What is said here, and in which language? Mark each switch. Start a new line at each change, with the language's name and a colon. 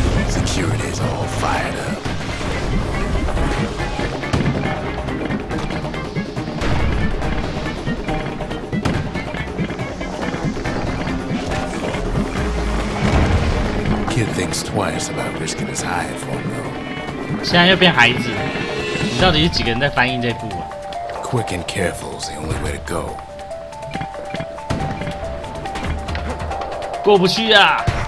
English: Security's all fired up. Kid thinks twice about risking his hide for him though.
Chinese: 现在又变孩子，你到底是几个人在翻译这部啊？
English: Quick and careful is the only way to go.
Chinese: 过不去啊！